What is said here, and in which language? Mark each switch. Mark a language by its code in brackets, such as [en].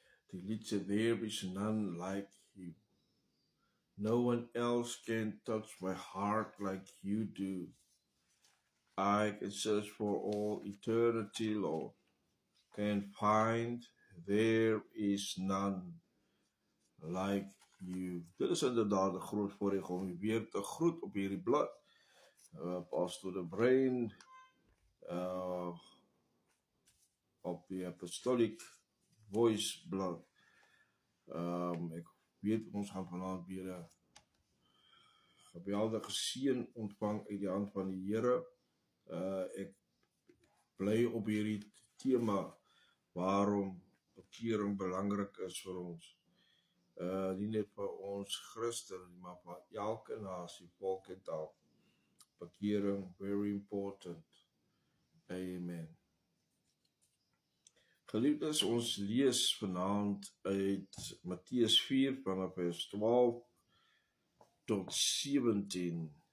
[af] Die lied sê, [en] there is none like you. No one else can touch my heart like you do. I can search for all eternity, Lord. Can find there is none like you. [af] Dit is inderdaad 'n groot voorreg om u weer te groet op hierdie blad. Pastor De Bruin, op die Apostolic Voice blad. Ek weet ons gaan vanaand weer 'n geweldige seën ontvang uit die hand van die Here. Ek bly op hierdie tema waarom bekering belangrik is vir ons. Nie net vir ons Christen, maar vir elke nasie, volk en taal. [en] Bekering, very important. Amen. [af] Geliefdes, ons lees vanaand uit Matteus 4 vanaf vers 12 tot 17.